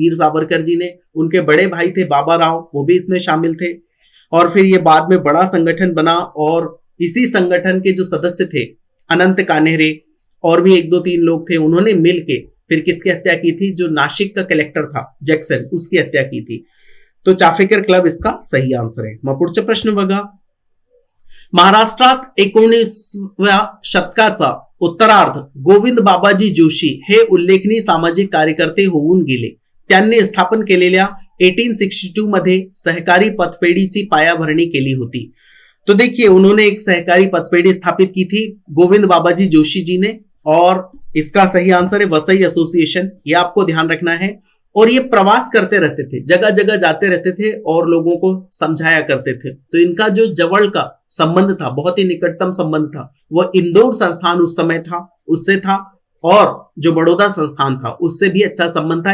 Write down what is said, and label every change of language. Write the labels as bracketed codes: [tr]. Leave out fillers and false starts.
[hi] वीर सावरकर जी ने, उनके बड़े भाई थे बाबा राव, वो भी इसमें शामिल थे। और फिर ये बाद में बड़ा संगठन बना, और इसी संगठन के जो सदस्य थे अनंत कान्हेरे और भी 1-2-3 लोग थे, उन्होंने मिलके फिर किसकी हत्या की थी? जो नासिक का कलेक्टर था जैक्सन, उसकी हत्या की थी। [mr] तो चाफेकर क्लब [hi] इसका सही आंसर [mr] आहे। मग पुढचा प्रश्न बघा, महाराष्ट्रात 19व्या शतकाचा उत्तरार्ध गोविंद बाबाजी जोशी हे उल्लेखनीय सामाजिक कार्यकर्ते होऊन गेले। त्यांनी स्थापन केलेल्या 1862 मध्ये सहकारी पतपेढीची पायाभरणी केली होती। [hi] तो देखिए उन्होंने एक सहकारी पतपेढी स्थापित की थी गोविंद बाबाजी जोशी जी ने, और इसका सही आंसर है वसई एसोसिएशन। ये आपको ध्यान रखना है। और ये प्रवास करते रहते थे, जगह जगह जाते रहते थे और लोगों को समझाया करते थे। तो इनका जो जवळ का संबंध था, बहुत ही निकटतम संबंध था, वो इंदौर संस्थान उस समय था, उससे था, और जो बड़ौदा संस्थान था उससे भी अच्छा संबंध था।